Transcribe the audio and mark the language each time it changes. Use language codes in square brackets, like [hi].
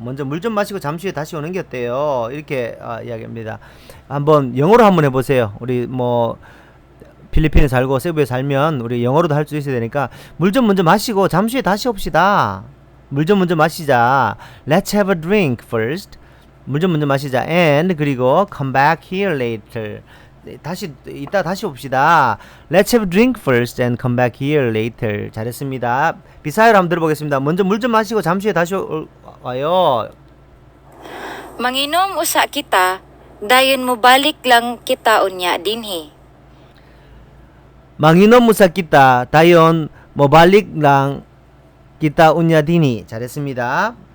[ko] 먼저 물 좀 마시고 잠시 후에 다시 오는 게 어때요? 이렇게 이야기합니다. 한번 영어로 한번 해보세요. 우리 필리핀에 살고 세부에 살면 우리 영어로도 할 수 있어야 되니까 물 좀 먼저 마시고 잠시 후에 다시 옵시다. 물 좀 먼저 마시자. [en] Let's have a drink first. [ko] 물 좀 먼저 마시자. [en] And 그리고 come back here later. [ko] 이따 다시 옵시다. [en] Let's have a drink first and come back here later. [ko] 잘했습니다. 비사이로 한번 들어보겠습니다. 먼저 물 좀 마시고 잠시 후에 다시 와요. [ceb] Manginom usa kita, dayon mo balik lang kita unya dinhi. 망이놈 무사키타 다이온 모발릭랑 기타 운야디니. [ko] 잘했습니다.